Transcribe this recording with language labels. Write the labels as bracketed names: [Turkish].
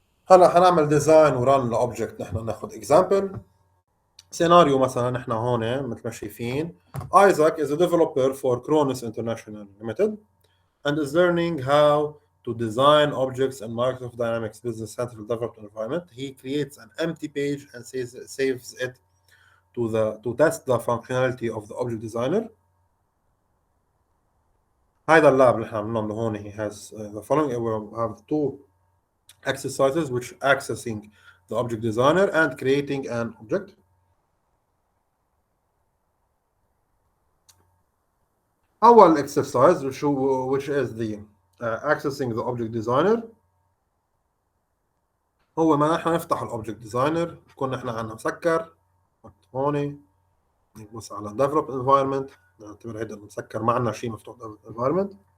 [Arabic] هلا حنعمل ديزاين وران لاوبجكت. نحن ناخذ اكزامبل سيناريو. مثلا نحن هون مثل ما شايفين [English] Isaac is a developer for Kronos International Limited and is learning how to design objects in Microsoft Dynamics Business Central development environment. He creates an empty page and saves it to test the functionality of the object designer. [Arabic] هذا اللاب اللي احنا عملناه هون. [English] He has the following. We have two exercises which accessing the object designer and creating an object. [Arabic] اول [English] exercise which is the accessing the object designer. [Arabic] هو ما نحن نفتح الاوبجكت ديزاينر كنا احنا عنا مسكر هون، نبص على develop environment، نعتبر هيدا مسكر، ما عنا شيء مفتوح develop environment.